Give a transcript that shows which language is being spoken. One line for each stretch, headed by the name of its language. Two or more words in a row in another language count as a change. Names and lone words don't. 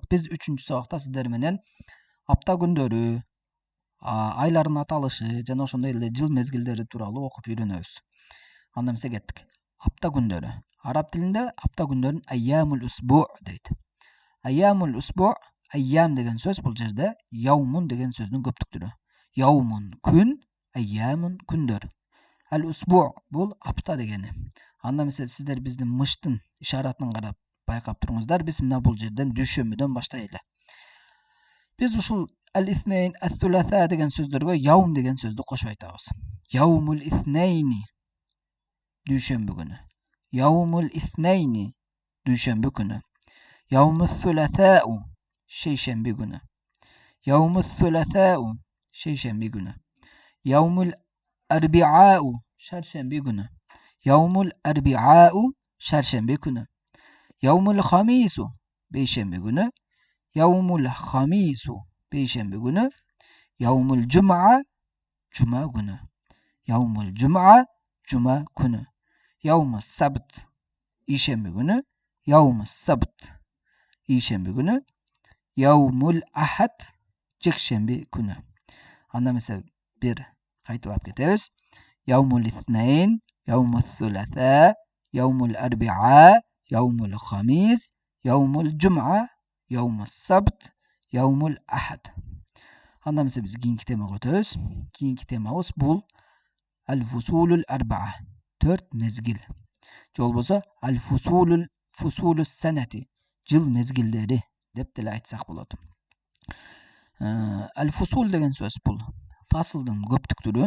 Kyrgyz: Биз 3-чү сабакта сиздер менен апта күндөрү, айлардын аталышы жана ошондой эле жыл мезгилдери тууралуу окуп үйрөнөбүз. Анда эмесе кеттик. Апта күндөрү. Араб тилинде апта күндөрүн
Arabic: أيام الأسبوع
Kyrgyz: дейт.
Arabic: أيام الأسبوع,
Kyrgyz: айям деген сөз бул жерде яумун деген сөздүн көптүктүрү. Яумун күн, айямун күндөр. Al-usbu' бул апта дегени. Анда эмесе сиздер биздин мыштын ишаратын карап байкап туруңуздар. Биз мына бул жерден дүйшөмбүдөн баштайлы. Биз ушул
Arabic: الاثنين، الثلاثاء
Kyrgyz: деген сөздөргө яум деген сөздү кошуп айтабыз.
Arabic: يوم الاثنين
Kyrgyz: дүйшөмбү күнү.
Arabic: يوم الاثنين
Kyrgyz: дүйшөмбү күнү.
Arabic: يوم الثلاثاء
Kyrgyz: шейшемби күнү.
Arabic: يوم الثلاثاء
Kyrgyz: шейшемби күнү.
Arabic: يوم الأربعاء
Kyrgyz: шаршемби күнү.
Arabic: يوم الأربعاء
Kyrgyz: шаршемби күнү.
Arabic: يوم الخميس
Kyrgyz: бейшемби күнү.
Arabic: يوم الخميس
Kyrgyz: бейшемби күнү.
Arabic: يوم الجمعة
Kyrgyz: жума күнү.
Arabic: يوم الجمعة
Kyrgyz: жума күнү.
Arabic: يوم السبت
Kyrgyz: ишемби күнү.
Arabic: يوم السبت
Kyrgyz: ишемби күнү.
Arabic: يوم الأحد
Kyrgyz: жекшемби күнү. Анда эмесе бир кайталап кетебиз.
Arabic: يوم الاثنين، يوم الثلاثاء، يوم الأربعاء، يوم الخميس، يوم الجمعة، يوم السبت، يوم الأحد.
Kyrgyz: Анда эмесе биз кийинки темага өтөбүз. Кийинки темабыз бул
Arabic: الفصول الأربعة,
Kyrgyz: 4 мезгил. Же болбосо
Arabic: الفصول السنة,
Kyrgyz: жыл мезгилдери деп деле айтсак болот. Al-фусул деген сөз бул фасылдын көптүктүрү.